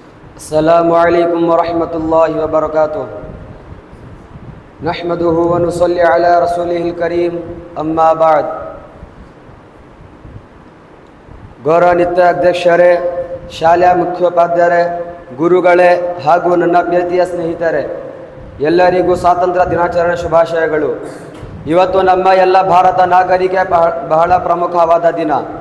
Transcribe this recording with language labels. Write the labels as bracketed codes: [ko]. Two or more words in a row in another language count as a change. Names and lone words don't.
[ar] السلام عليكم ورحمة الله وبركاته. نحمده ونصلي على رسوله الكريم، أما بعد. [kn] ಗೌರವಾನ್ವಿತ ಅಧ್ಯಕ್ಷರೇ, ಶಾಲೆಯ ಮುಖ್ಯೋಪಾಧ್ಯಾಯರೇ, ಗುರುಗಳೇ ಹಾಗೂ ನನ್ನ ಪ್ರೀತಿಯ ಸ್ನೇಹಿತರೆ, ಎಲ್ಲರಿಗೂ ಸ್ವಾತಂತ್ರ್ಯ ದಿನಾಚರಣೆ ಶುಭಾಶಯಗಳು. ಇವತ್ತು ನಮ್ಮ ಎಲ್ಲ ಭಾರತ ನಾಗರಿಕೆ ಬಹಳ ಪ್ರಮುಖವಾದ ದಿನ.